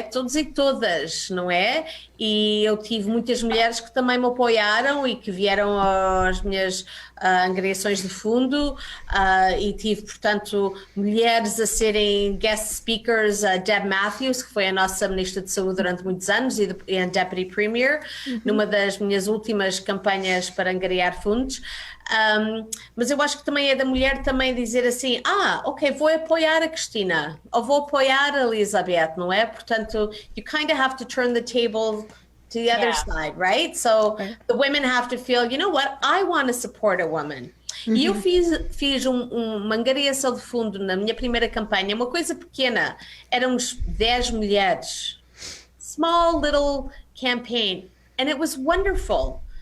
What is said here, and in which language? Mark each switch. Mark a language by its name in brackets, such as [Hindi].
[Portuguese] Todos e todas, não é? E eu tive muitas mulheres que também me apoiaram e que vieram às minhas angariações de fundo, e tive, portanto, mulheres a serem guest speakers, a Deb Matthews, que foi a nossa Ministra de Saúde durante muitos anos e a Deputy Premier, numa das minhas últimas campanhas para angariar fundos. Mas eu acho que também é da mulher também dizer assim, ok, vou apoiar a Cristina, ou vou apoiar a Elizabeth, não é? Portanto, [English] you kind of have to turn the table to the other side, right? So the women have to feel, you know what, I want to support a woman. [Portuguese] E eu fiz uma angariação de fundo na minha primeira campanha, uma coisa pequena, éramos 10 mulheres, [English] small little campaign, and it was wonderful.